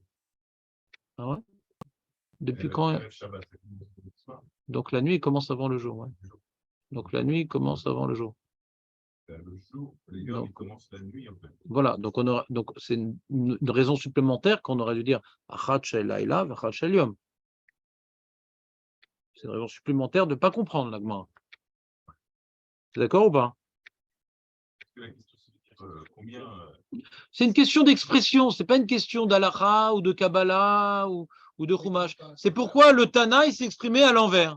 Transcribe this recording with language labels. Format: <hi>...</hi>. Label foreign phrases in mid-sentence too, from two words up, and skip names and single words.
<fr>Ah ouais? Depuis quand? Shabbat, ça commence le soir. Donc la nuit, il commence avant le jour. Ouais. Donc la nuit commence avant le jour. Le jour, les gars, il commence la nuit en fait. Voilà, donc c'est une raison supplémentaire qu'on aurait dû dire</fr> <he>אחת של לילה ואחת של יום.</he> <fr>C'est une raison supplémentaire de ne pas comprendre la Gemara. C'est d'accord ou pas? La question, c'est de dire combien. C'est une question d'expression, c'est pas une question d'Alacha ou de Kabbalah ou de Chumash. C'est pourquoi le Tana il s'est exprimé à l'envers.</fr>